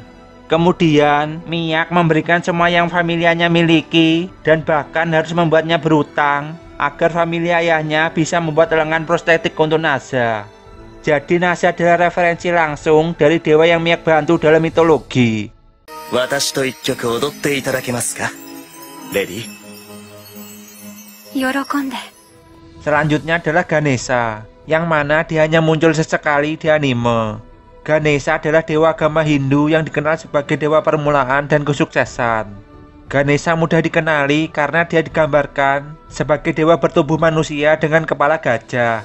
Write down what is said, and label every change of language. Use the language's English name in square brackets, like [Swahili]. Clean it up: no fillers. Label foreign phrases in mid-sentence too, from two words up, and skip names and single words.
[Indonesian] Kemudian, Miak memberikan semua yang familianya miliki dan bahkan harus membuatnya berutang agar familia ayahnya bisa membuat lengan prostetik untuk Nasa. Jadi Nasa adalah referensi langsung dari dewa yang Miak bantu dalam mitologi. [Japanese] 私と 1曲踊っていただけますか? Ready? 喜んで。 [Indonesian] Selanjutnya adalah Ganesha, yang mana dia hanya muncul sesekali di anime. Ganesha adalah dewa agama Hindu yang dikenal sebagai dewa permulaan dan kesuksesan. Ganesha mudah dikenali karena dia digambarkan sebagai dewa bertubuh manusia dengan kepala gajah.